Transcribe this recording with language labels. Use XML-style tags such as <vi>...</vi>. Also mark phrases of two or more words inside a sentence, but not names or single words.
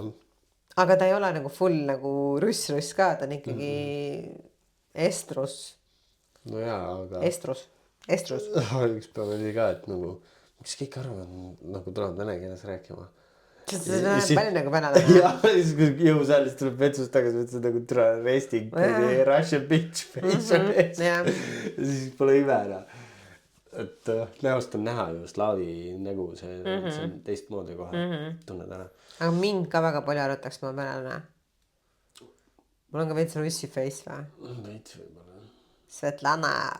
<et>aga ta ei ole nagu full nagu russ ka, ta on ikkagi estrus. no jaa, aga Estrus. üks päev oli ka, et nagu miks kõik arvavad, nagu tulevad vene keeles rääkima. see näeb palju nagu venelane. ja siis kui jõusaalis tuleb vetsust tagasi, ütles nagu tule</et> <en>resting Russian bitch face</en> <et>on ees. siis pole ime enam. et näost on näha ju slaavi nägu, see on teistmoodi kohe, tunned ära. aga mind ka väga palju arvatakse, ma olen venelane. mul on ka veits russi face või? veits võib-olla. Svetlana.</et>